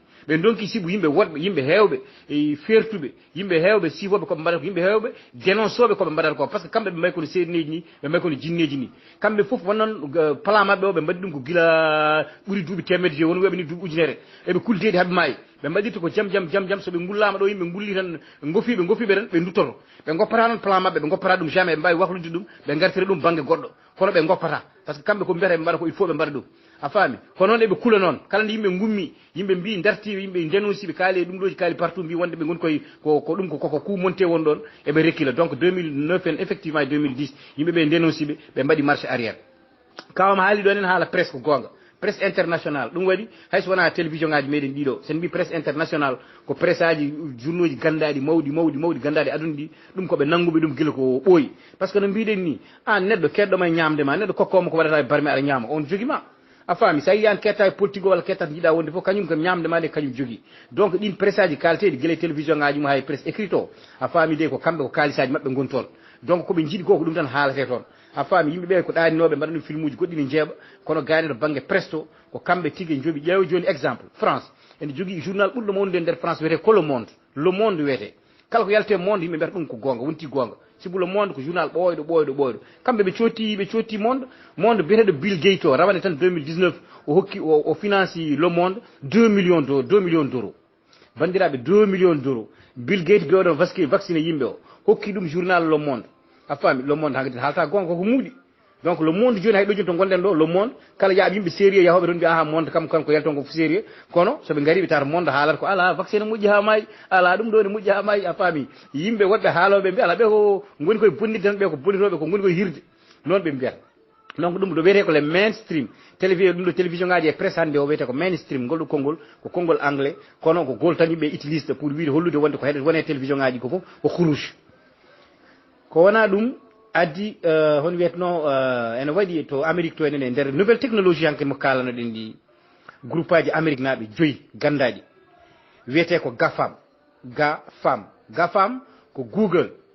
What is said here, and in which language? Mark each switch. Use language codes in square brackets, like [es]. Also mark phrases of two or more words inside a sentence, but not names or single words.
[ff] ɓe donki sibu yimɓe woɗɓe yimɓe heewɓe e fertuɓe yimɓe heewɓe sifoɓe koɓe mbaɗata ko yimɓe heewɓe dénonçoɓe koɓe mbaɗata ko [fr] par ce que [ff] kamɓe ɓe mbayi kono seedineji ni ɓe mbayi kono jinneji ni kamɓe fof wonnoon plan mabɓe o ɓe mbaɗi ɗum ko gila ɓuuri duuɓi temedde joyi won wiyaɓe ni duuɓi ujunere eɓe kulteedi haɓe maayi ɓe mbaɗirta ko jam soɓe ngullama ɗo yimɓe ngulli tan gofiɓe tan ɓe duttoto ɓe goppata noon plan mabɓe ɓe goppata ɗum jamais ɓe mbawi wahlude ɗum ɓe gartira ɗum banggue goɗɗo kono ɓe goppata [fr] par ce que [ff] kamɓe ko mbiyata ɓe mbaɗa ko [fr] il faut [ff] ɓe mbaɗa ɗum a faami kono noon eɓe kula noon kala nde yimɓe gummi yimɓe mbi darti yimɓe dénonci ɓe kaali ɗum ɗoji kaali partout mbi wonde ɓe goni koye ko ɗum koko coup monté won ɗon eɓe rekkila donc 2009 en effectivement 2010 yimɓeɓe dénonci ɓe mbaɗi [fr] marche arrière [ff] kawam haali ɗon en haala presse ko gonga [fr] presse international [ff] ɗum waɗi hayso wona télévision ngaji meɗen ɗiɗo sen mbi [fr] presse international [ff] ko presse aji journaux ji gandaɗi mawɗi gandaɗi aduna ɗi ɗum koɓe nangguɓe ɗum guila ko ɓooyi [fr] par ce que [ff] no mbiɗen ni an neɗɗo keɗɗoma e ñamdema neɗɗo kokkoma ko waɗata e barme aɗa ñama on joguima a faami sa yi an ketta e politique o walla ketta to jiiɗa wonde fof kañum ko ñamdema nde kañum jogui donc ɗin presse aji kalteɗi guila télévision ngaji mum hay [fr] presse écrit [ff] o a faami de ko kamɓe ko kalisaji mabɓe goni toon donc koɓe jiiɗi ko ɗum tan haalate toon a faami yimɓeɓe ko ɗaninoɓe mbaɗa ɗum film uji goɗɗi ne jeeɓa kono gani to banggue presto ko kamɓe tigui jooɓi ƴeewa joni exemple france ene jogui journal ɓurɗo mawnude nder france wiyete ko le monde wiyete kala ko yalte monde yimɓe mbiyata ɗum ko gonga wonti gonga sibu le monde ko journal ɓooyɗo kamɓe ɓe cotti monde biyeteɗo Bill Gates o rawane tan 2019 o hokki o financi le monde [fr] 2 millions d'euros [ff] bandiraɓe [fr] 2 millions d'euros [ff] Bill Gates ɓe oɗon vacciné yimɓe o hokki ɗum journal le monde a faami le monde hankkadi haalta gonga koko muuɗi donc le monde joni hay ɗo joni to gonɗen ɗo le monde kala yaaɓe yimɓe sérieux yahoɓe toon mbi aha monde kanko yalton ko sérieux kono soɓe gari ɓe tata monde haalata ko ala vaccine moƴƴi ha maayi ala ɗum ɗo ne moƴƴi ha maayi a faami yimɓe woɗɓe haaloɓe mbi ala ɓe ko goni koye bonnidde tan ɓe ko bonnitoɓe ko goni koye hirde noon ɓe mbiyata donc ɗum ɗo wiyete ko le mainstream ɗum ɗo télévision ngaji e presse hannde o wiyete ko mainstream ngol ɗo konngol ko konngol anglais kono ko gol tan yimɓe [fr] utilise pour [ff] wiide hollude wonde ko wone télévision ngaji ko fof ko huruge ko wona ɗum addi hono wiyetno ene waɗi to Amérique to enen e nder [fr] nouvelle technologie [ff] hanke mo kalanoɗen ɗi groupe aji Amérique naaɓe 5 gandaɗi wiyete ko gafam ko Google